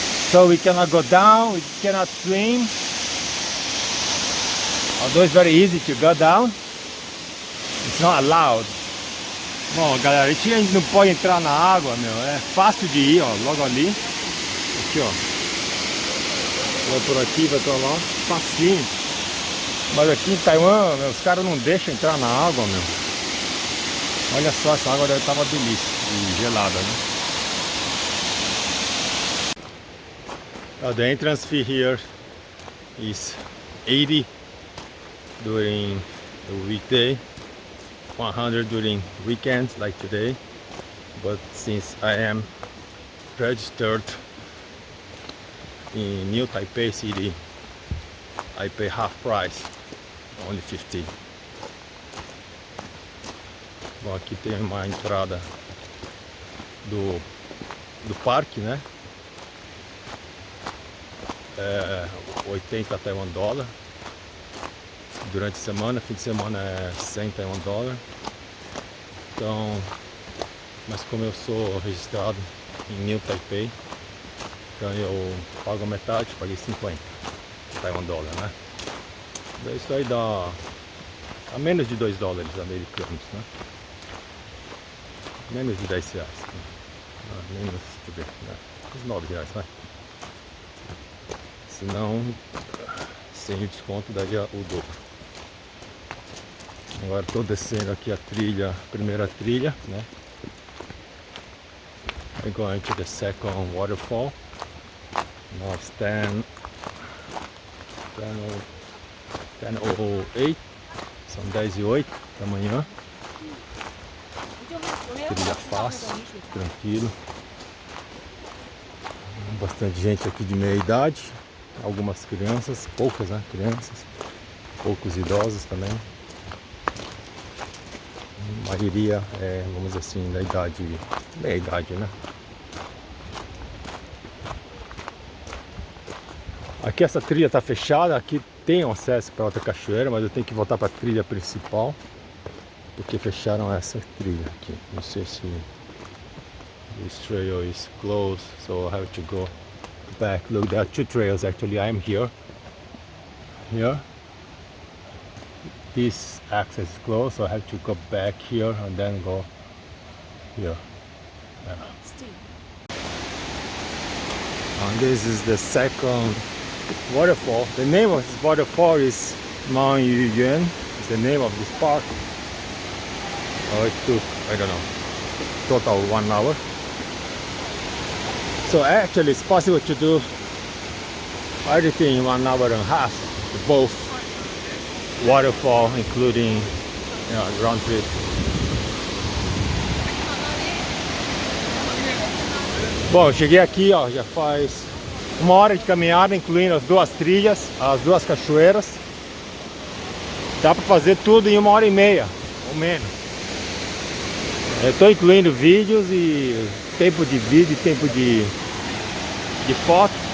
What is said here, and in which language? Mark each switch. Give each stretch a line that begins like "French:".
English: So we cannot go down, we cannot swim. Although it's very easy to go down, it's not allowed.
Portuguese: Bom, galera, a gente não pode entrar na água, meu. É fácil de ir, ó, logo ali. Aqui, ó. Vai por aqui, vai pra lá. Facinho. Mas aqui em Taiwan, meu, os caras não deixam entrar na água, meu. Olha só, essa água deve estar uma delícia. E gelada, né?
English: The entrance fee here is 80 during the weekday, 100 during weekends like today. But since I am registered in New Taipei City, I pay half price, only 50.
Portuguese: Bom, aqui tem uma entrada do parque, né? 80 Taiwan dólar durante a semana, fim de semana é 100 Taiwan dólar. Então, mas como eu sou registrado em New Taipei, então eu pago a metade, paguei 50 Taiwan dólar, né? Daí isso aí dá a menos de 2 dólares americanos, né? Menos de 10 reais, né? Menos, deixa eu ver, né? Uns R$9, vai. Se não, sem o desconto daria o dobro. Agora estou descendo aqui a trilha, a primeira trilha, né?
English: I'm going to the second waterfall. Now it's 10:08.
Portuguese: São 10:08 da manhã. Trilha fácil, tranquilo. Bastante gente aqui de meia idade. Algumas crianças, poucas, né? Crianças. Poucos idosos também. A maioria é, vamos dizer assim, da idade, meia idade, né? Aqui essa trilha está fechada, aqui tem acesso para outra cachoeira, mas eu tenho que voltar para a trilha principal, porque fecharam essa trilha aqui. Não sei se
English: this trail is closed, so I have to go back. Look, there are two trails actually. I am here. This access is closed, so I have to go back here and then go here. And this is the second waterfall. The name of this waterfall is Manyueyuan. It's the name of this park. Oh, it took, I don't know, total 1 hour. So actually it's possible to do everything in 1 hour and a half. Both waterfall, including round trip.
Portuguese: Bom, eu cheguei aqui, ó, já faz 1 hora de caminhada, incluindo as duas trilhas, as duas cachoeiras. Dá para fazer tudo em 1h30, ou menos. Eu estou incluindo vídeos e tempo de vídeo e tempo de foto.